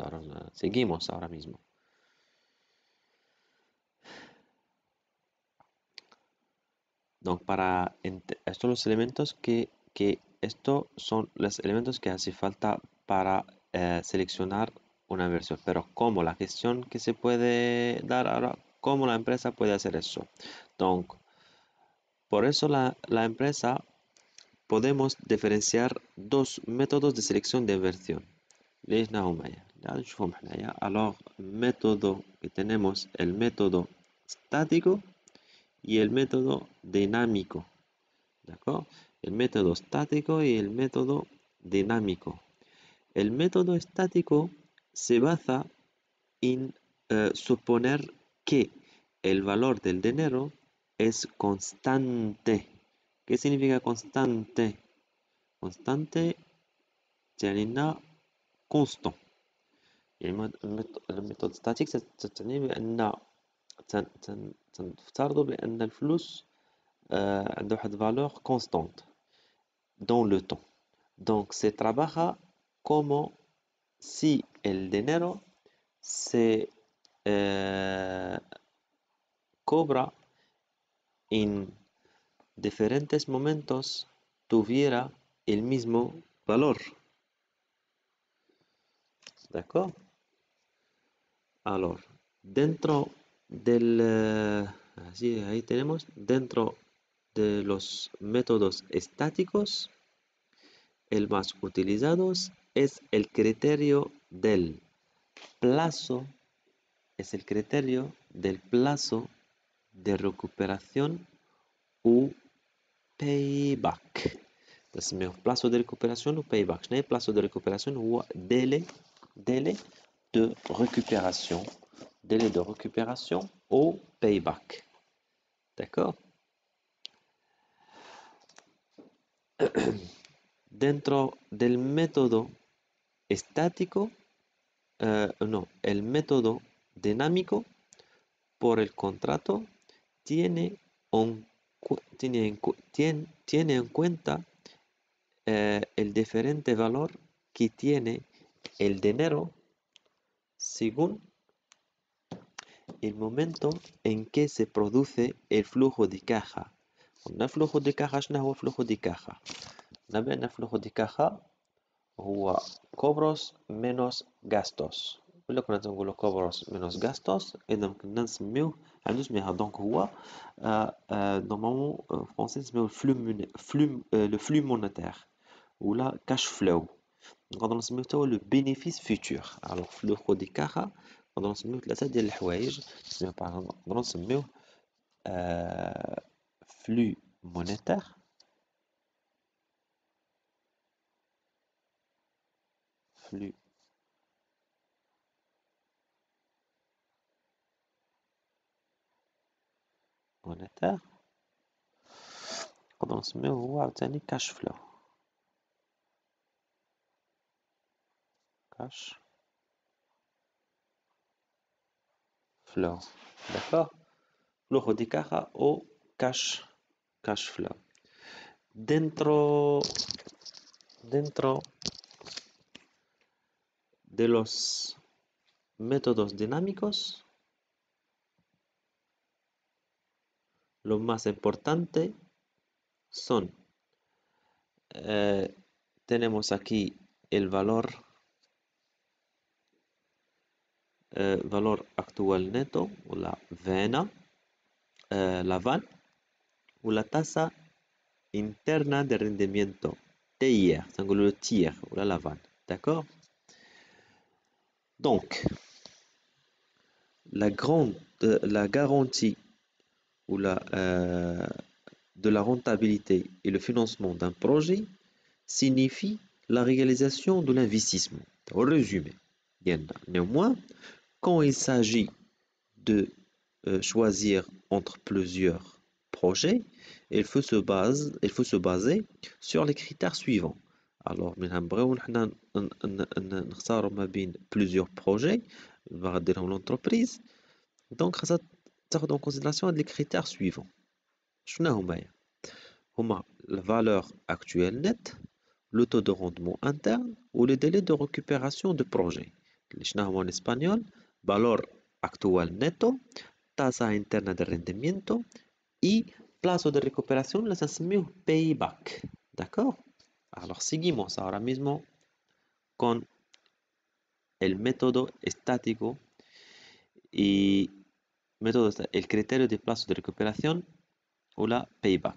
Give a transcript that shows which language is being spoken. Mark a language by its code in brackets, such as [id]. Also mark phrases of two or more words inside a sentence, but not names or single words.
[es] Ahora seguimos ahora mismo. Donc, estos son los elementos que estos son los elementos que hace falta para seleccionar una versión. Pero ¿cómo? La gestión que se puede dar ahora, ¿cómo la empresa puede hacer eso? Donc, por eso la empresa podemos diferenciar dos métodos de selección de versión. [ar] ليش هما يعني نشوفهم حنايا. [es] Alors, método que tenemos el método estático y el método dinámico. ¿D'accord? El método estático y el método dinámico. El método estático se basa en suponer que el valor del dinero es constante. ¿Qué significa constante? [ar] Constante يعني إنه constant. يعني [fr] méthode statique [ar] تعني بأن تفترض بأن الفلوس عنده واحد [fr] valeur constante dans le temps. [es] Donc se trabaja como si el dinero se cobra en diferentes momentos tuviera el mismo valor. ¿D'accord? Alors, dentro del... así, ahí tenemos, dentro de los métodos estáticos el más utilizado es el criterio del plazo, es el criterio del plazo de recuperación [en] u payback. [fr] تسميه [es] plazo de [fr] récupération ou payback. [ar] شنو هي [es] plazo de [fr] récupération هو délai de récupération. Délai de récupération ou payback. D'accord? [es] Dentro del método estático, no, el método dinámico por el contrato tiene tiene en cuenta el diferente valor que tiene el dinero según el momento en que se produce el flujo de caja. قلنا flujo de caja شنو هو flujo de caja؟ [ar] قلنا بأن [es] flujo de caja هو cobros menos gastos. [ar] ولا كنا نقولوا [es] cobros menos gastos [ar] إذا كنا نسميوه عنده سميها دونك هو [fr] normalement français [ar] نسميوه [fr] le flux monétaire [ar] ولا [en] cash flow. [ar] نقدر نسميوه توا لو [fr] bénéfice futur. [ar] alors [es] flujo de caja [ar] نقدر نسميوه ثلاثة ديال الحوايج. نقدر نسميوه [fr] flux monétaire flux monétaire [ar] نقدر نسميوه هو عاوتاني [en] cash flow cash flow. [fr] D'accord? [es] Flujo de caja o [en] cash flow. [es] Dentro de los métodos dinámicos, lo más importante son, tenemos aquí el valor actual neto o la vena, la VAN o la tasa interna de rendimiento TIR, [fr] c'est le TIR ou la VAN. D'accord? Donc, la garantie ou de la rentabilité et le financement d'un projet signifie la réalisation de l'investissement. Au résumé, néanmoins, quand il s'agit de choisir entre plusieurs projets, il faut se baser sur les critères suivants. Alors, [ar] نختاروا ما بين [fr] plusieurs projets [ar] غاديرهم l'entreprise. [fr] Donc, ça تاخذ en considération les critères suivants. [ar] شنو هما [fr] la valeur actuelle nette, le taux de rendement interne ou le délai de récupération de projet. [ar] شنو هو [fr] en espagnol [es] valor actual neto, tasa interna de rendimiento y plazo de recuperación les نسميه payback. D'accord? Alors seguimos ahora mismo con el método estático y el criterio de plazo de recuperación o la payback.